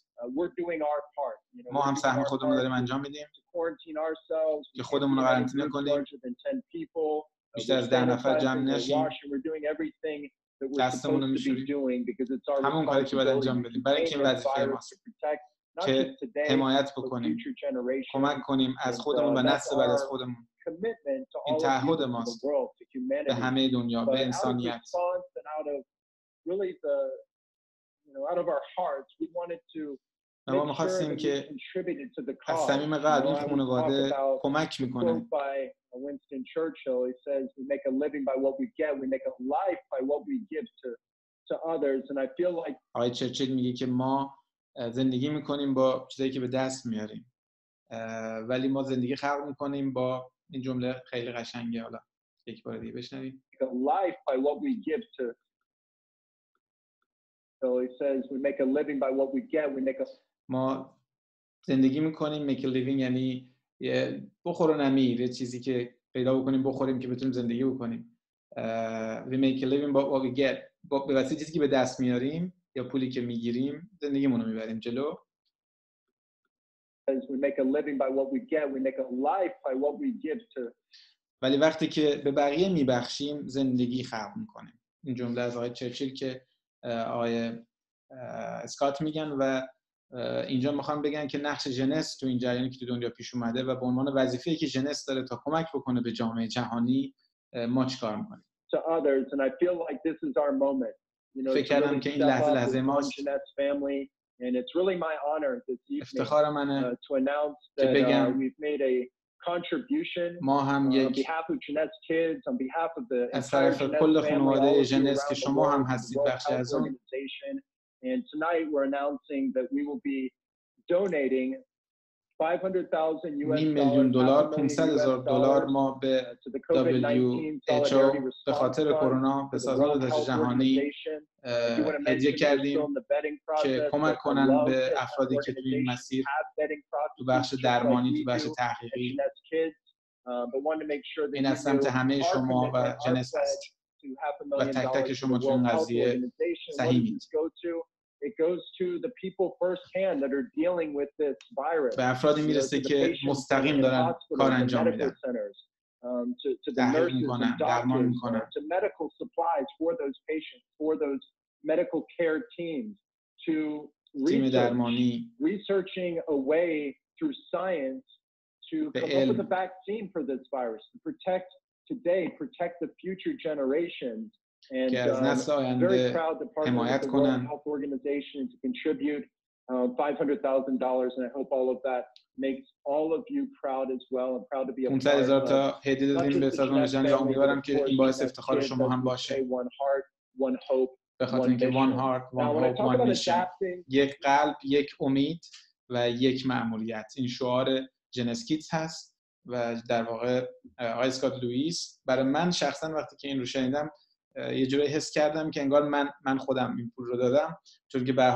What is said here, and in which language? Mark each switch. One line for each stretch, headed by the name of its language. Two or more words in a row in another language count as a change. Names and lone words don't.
Persian: ما هم سهم خودمون داریم انجام میدیم که خودمون رو قرنطینه کنیم، بیشتر از 10 نفر جمع نشیم، دستمون رو میشوریم، همون کاری که باید انجام بدیم برای اینکه این وظیفه ماست که حمایت بکنیم، کمک کنیم از خودمون و نسل بعد از خودمون. این تعهد ماست به همه دنیا، به انسانیت. و ما می‌خواستیم که از صمیم قلب این خانواده کمک میکنه.
English: Winston Churchill, he says, we make a living by what we get, we make a life by what we give to others. And I feel like
Persian: آقای چرچیل میگه که ما زندگی میکنیم با چیزایی که به دست میاریم، ولی ما زندگی خلق میکنیم با این جمله خیلی قشنگه. حالا یک بار دیگه بشنویم.
English: A life by what we give to. So he says we make a living by what we get, we make a.
Persian: ما زندگی میکنیم
English: make a living
Persian: یعنی بخور و نمیر، یه چیزی که پیدا بکنیم بخوریم که بتونیم زندگی بکنیم.
English: We make a living by what we get.
Persian: به واسطه چیزی که به دست میاریم یا پولی که میگیریم زندگیمون رو میبریم جلو.
English: We make a living by what we get, we make a life by what we give to.
Persian: ولی وقتی که به بقیه میبخشیم زندگی خلق میکنیم. این جمله از آقای چرچیل که آقای اسکات میگن و اینجا میخوام بگن که نقش ژنس تو این جریانی که تو دنیا پیش اومده و به عنوان وظیفه‌ای که ژنس داره تا کمک بکنه به جامعه جهانی ما چیکار می‌کنیم. فکر کردم که این لحظه ماست. افتخار منه که بگم ما هم یک از طرف کل خانواده ژنس که شما هم هستید بخشی از اون.
English: And tonight we're announcing that we will be donating $500,000
Persian: $500,000 ما به WHO به خاطر کرونا به سازمان بهداشت جهانی هدیه کردیم که کمک کنن به افرادی که توی این مسیر تو بخش درمانی، تو بخش تحقیقی. این از سمت همه شما و جنس هست و تک تک شما تو این قضیه سهیمید.
English: It goes to the people firsthand that are dealing with this virus.
Persian: به افرادی میرسه که مستقیم دارن کار انجام میدن. تحقیق میکنن، درمان میکنن.
English: To medical supplies for those patients, for those medical care teams, to
Persian: تیم درمانی.
English: researching a way through science to come up with a vaccine for this virus to protect the future generations. And I'm very proud to partner with the World Health Organization to contribute $500,000, and I hope all of that makes all of you proud as well. I'm proud to be a part of it.
Persian: تا هدیه دادیم به سازمان جهانی و امیدوارم که این باعث افتخار شما هم باشه. به خاطر اینکه
English: one heart, one hope, one mission.
Persian: یک قلب، یک امید و یک مأموریت. این شعار جنسکیتس هست و در واقع آقای اسکات لوئیس برای من شخصا وقتی که این رو شنیدم یه جوری حس کردم که انگار من خودم این پول رو دادم، چون که به هر حال